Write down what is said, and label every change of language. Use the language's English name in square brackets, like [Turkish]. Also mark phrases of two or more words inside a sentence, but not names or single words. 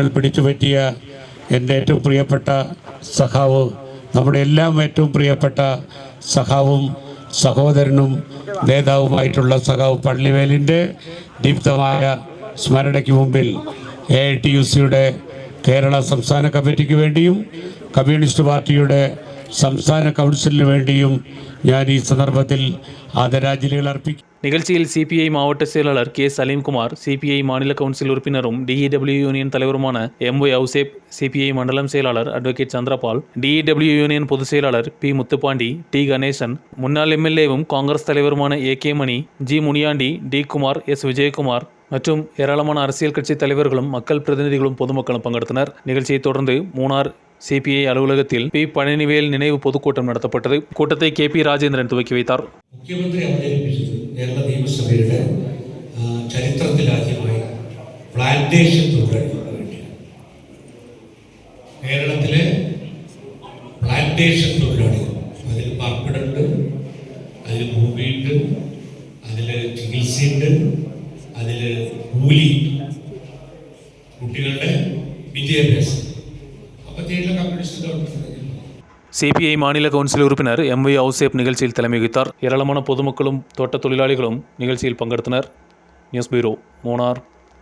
[Malayalam] പിടിച്ചുപറ്റിയ എൻ്റെ ഏറ്റവും പ്രിയപ്പെട്ട സഖാവ്, നമ്മുടെ എല്ലാം ഏറ്റവും പ്രിയപ്പെട്ട സഖാവും സഹോദരനും നേതാവുമായിട്ടുള്ള സഖാവ് പഴനിവേലിൻ്റെ ദീപ്തമായ സ്മരണയ്ക്ക് മുമ്പിൽ AITUCയുടെ കേരള സംസ്ഥാന കമ്മിറ്റിക്ക് വേണ്ടിയും കമ്മ്യൂണിസ്റ്റ് പാർട്ടിയുടെ സംസ്ഥാന കൗൺസിലിന് വേണ്ടിയും ഞാൻ ഈ സന്ദർഭത്തിൽ ആദരാഞ്ജലികൾ അർപ്പിക്കും. [Tamil] நிகழ்ச்சியில் சிபிஐ மாவட்ட செயலாளர் K. சலீம்குமார், சிபிஐ மாநில கவுன்சில் உறுப்பினரும் DEW யூனியன் தலைவருமான MY அவுசேப், சிபிஐ மண்டலம் செயலாளர் அட்வொகேட் சந்திரபால், DEW யூனியன் பொதுச் செயலாளர் P. முத்துப்பாண்டி, T. கணேசன், முன்னாள் MLAவும் காங்கிரஸ் தலைவருமான AK மணி, G. முனியாண்டி, D. குமார், S. விஜயகுமார் மற்றும் ஏராளமான அரசியல் கட்சி தலைவர்களும் மக்கள் பிரதிநிதிகளும் பொதுமக்களும் பங்கெடுத்தனர். நிகழ்ச்சியை தொடர்ந்து மூணார் சிபிஐ அலுவலகத்தில் பி பழனிவேல் நினைவு பொதுக்கூட்டம் நடத்தப்பட்டது. கூட்டத்தை KP ராஜேந்திரன் துவக்கி வைத்தார். [Malayalam] മുഖ്യമന്ത്രി അവതരിപ്പിച്ചത് കേരള നിയമസഭയുടെ ചരിത്രത്തിലാദ്യമായി പ്ലാന്റേഷൻ തൊഴിലാളികൾക്ക് വേണ്ടിയാണ്. കേരളത്തിലെ പ്ലാന്റേഷൻ തൊഴിലാളികൾ, അതിൽ പാർപ്പിടമുണ്ട്, അതിൽ ഭൂമിയുണ്ട്, അതിൽ ചികിത്സയുണ്ട്, അതിൽ കൂലി, കുട്ടികളുടെ വിദ്യാഭ്യാസം. [Tamil] சிபிஐ மாநில கவுன்சில் உறுப்பினர் MY அவுசேப் நிகழ்ச்சியில் தலைமை வகித்தார். ஏராளமான பொதுமக்களும் தோட்ட தொழிலாளிகளும் நிகழ்ச்சியில் பங்கெடுத்தனர். நியூஸ் பியூரோ, மூணார்.